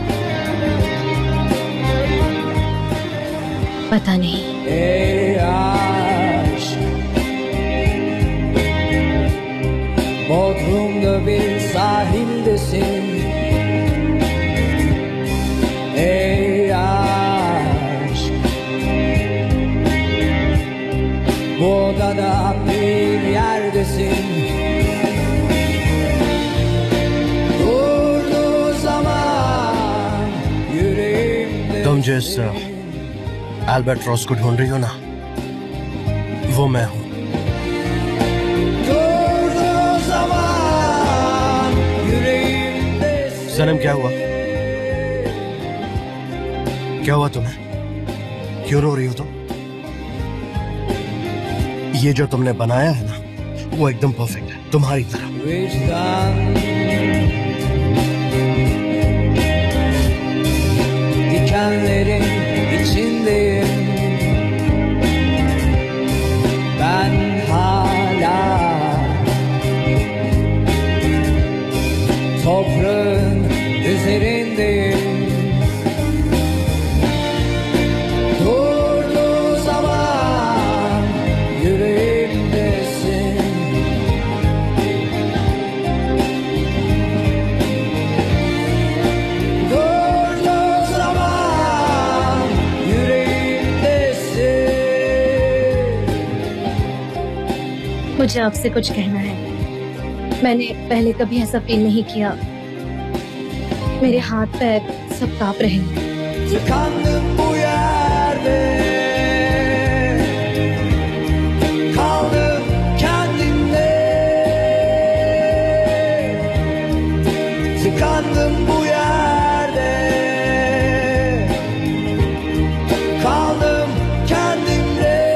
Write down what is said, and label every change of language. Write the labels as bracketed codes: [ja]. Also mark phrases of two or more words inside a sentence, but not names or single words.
[hi] पता नहीं। [tr] Bodrum'da bir sahildesin. Ey aşk, bu odada bir yerdesin. Durduğu zaman yüreğimde. [hi] तुम जिस एल्बर्ट्रॉस को ढूंढ रही हो ना, वो मैं हूँ। सनम क्या हुआ? क्या हुआ तुम्हें? क्यों रो रही हो तुम? ये जो तुमने बनाया है ना, वो एकदम परफेक्ट है, तुम्हारी तरह। [tr] Dikenlerin içindeyim, ben hala toprağın üzerindeyim. Durduğu zaman yüreğimdesin. Durduğu zaman yüreğimdesin. [hi] मुझे आपसे कुछ कहना है। मैंने पहले कभी ऐसा फील नहीं किया, मेरे हाथ पैर सब कांप रहे हैं। [tr] Tıkandım bu yerde, kaldım kendimde. Tıkandım bu yerde, kaldım kendimde.